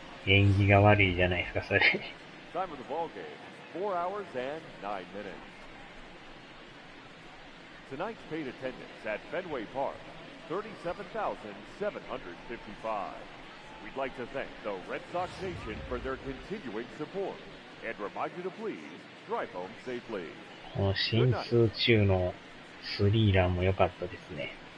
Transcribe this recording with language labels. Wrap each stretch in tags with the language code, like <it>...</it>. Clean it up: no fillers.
<ja>縁起が悪いじゃないですか、それ。</ja> <en>Time of the ball game, 4 hours and 9 minutes. Tonight's paid attendance at Fenway Park, 37,755. We'd like to thank the Red Sox Nation for their continuing support and remind you to please drive home safely.</en> <ja>この進数中のスリーランも良かったですね。</ja>